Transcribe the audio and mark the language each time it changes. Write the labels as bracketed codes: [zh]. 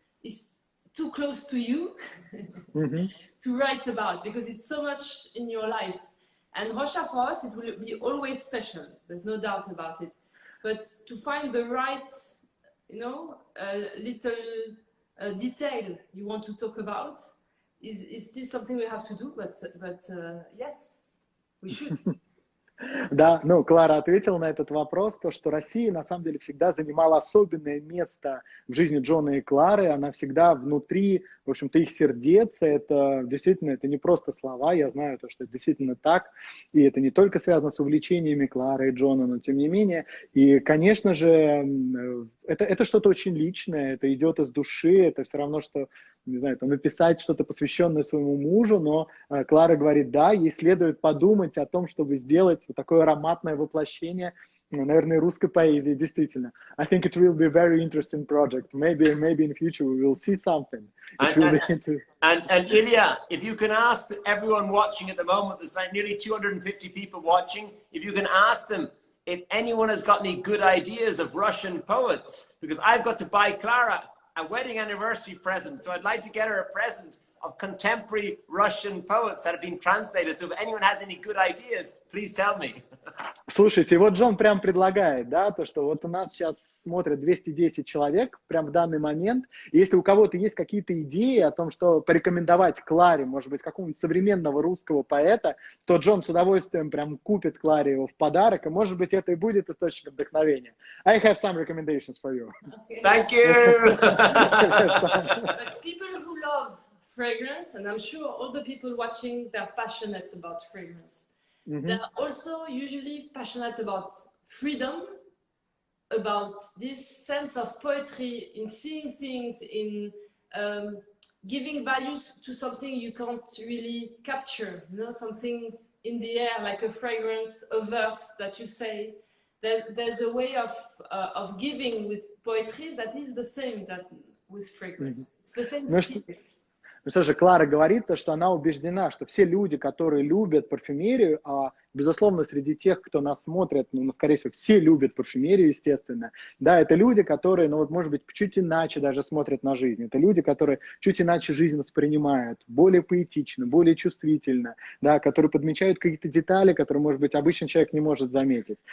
[en] It's too close to you to write about because it's so much in your life. And Rocha for us, it will be always special. There's no doubt about it. But to find the right, you know, little detail you want to talk about is still something we have to do. But yes, we should. [ru] Да, ну, Клара ответила на этот вопрос, то, что Россия, на самом деле, всегда занимала особенное место в жизни Джона и Клары, она всегда внутри, в общем-то, их сердец, это действительно, это не просто слова, я знаю, то, что это действительно так, и это не только связано с увлечениями Клары и Джона, но тем не менее, и, конечно же, это что-то очень личное, это идет из души, это все равно, что, не знаю, там, написать что-то, посвященное своему мужу, но Клара говорит, да, ей следует подумать о том, чтобы сделать вот такое ароматное воплощение, наверное, русской поэзии, действительно. [en] I think it will be a very interesting project. Maybe in future we will see something. And Ilya, if you can ask everyone watching at the moment, there's like nearly 250 people watching, if you can ask them if anyone has got any good ideas of Russian poets, because I've got to buy Clara a wedding anniversary present, so I'd like to get her a present of contemporary Russian poets that have been translated. So if anyone has any good ideas, please tell me. [ru] Слушайте, вот Джон прям предлагает, да, то, что вот у нас сейчас смотрят 210 человек прям в данный момент. И если у кого-то есть какие-то идеи о том, что порекомендовать Кларе, может быть, какого-нибудь современного русского поэта, то Джон с удовольствием прям купит Кларе его в подарок, и, может быть, это и будет источником вдохновения. [en] I have some recommendations for you. Okay. Thank you. But people who love fragrance, and I'm sure all the people watching, they're passionate about fragrance. They're also usually passionate about freedom, about this sense of poetry in seeing things, in giving values to something you can't really capture, you know, something in the air, like a fragrance, a verse that you say. There's a way of giving with poetry that is the same that with fragrance. It's the same spirit. [ru] Ну что же, Клара говорит, что она убеждена, что все люди, которые любят парфюмерию, а, безусловно, среди тех, кто нас смотрит, ну, скорее всего, все любят парфюмерию, естественно, да, это люди, которые, ну, вот, может быть, чуть иначе даже смотрят на жизнь, это люди, которые чуть иначе жизнь воспринимают, более поэтично, более чувствительно, да, которые подмечают какие-то детали, которые, может быть, обычный человек не может заметить.